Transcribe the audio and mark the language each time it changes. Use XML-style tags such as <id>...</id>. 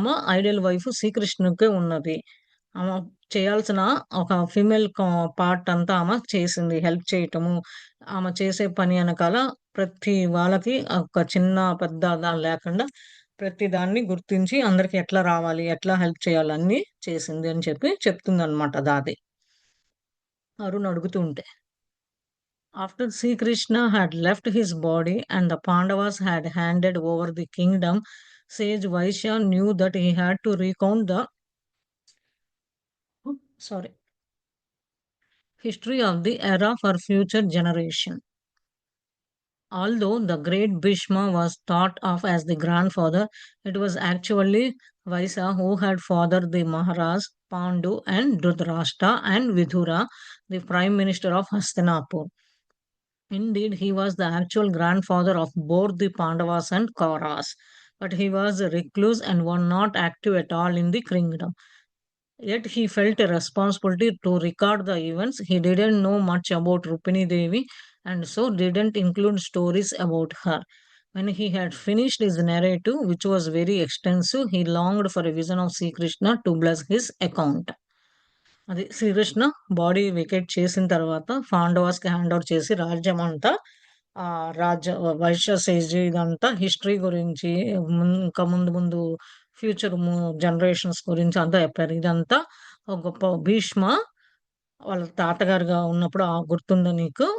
<te>Ideal wife శ్రీకృష్ణుడికే ఉన్నది. ఆమె చేయాల్సిన ఒక ఫీమేల్ పార్ట్ అంతా ఆమె చేసింది. హెల్ప్ చేయటము, ఆమె చేసే పని ఎనకాల ప్రతి వాళ్ళకి ఒక చిన్న, పెద్ద లేకుండా ప్రతి దాన్ని గుర్తించి అందరికి ఎట్లా రావాలి, ఎట్లా హెల్ప్ చేయాలి అన్నీ చేసింది అని చెప్పి చెప్తుందనమాట దాది. అరుణ్ అడుగుతూ ఉంటే.</te> <en>After Sri Krishna had left his body and the Pandavas had handed over the kingdom, sage Vaishya knew that he had to recount the sorry history of the era for future generation. Although the great Bhishma was thought of as the grandfather, it was actually Vaisa who had fathered the Maharaj, Pandu, and Dhritarashtra and Vidura, the prime minister of Hastinapur. Indeed, he was the actual grandfather of both the Pandavas and Kauravas, but he was a recluse and was not active at all in the kingdom. Yet he felt a responsibility to record the events. He didn't know much about Rupini Devi and so didn't include stories about her. When he had finished his narrative, which was very extensive, he longed for a vision of Sri Krishna to bless his account.</en> <te>అది Srikrishna body vacate చేసిన తర్వాత పాండవాస్‌కి hand over చేసి రాజ్యమంతా రాజ్య Vysya Sage ఇదంతా history గురించి ఇంకా ముందు ముందు ఫ్యూచర్ జనరేషన్స్ గురించి అంతా చెప్పారు. ఇదంతా ఒక గొప్ప భీష్మ వాళ్ళ తాతగారుగా ఉన్నప్పుడు గుర్తుందా నీకు?</te>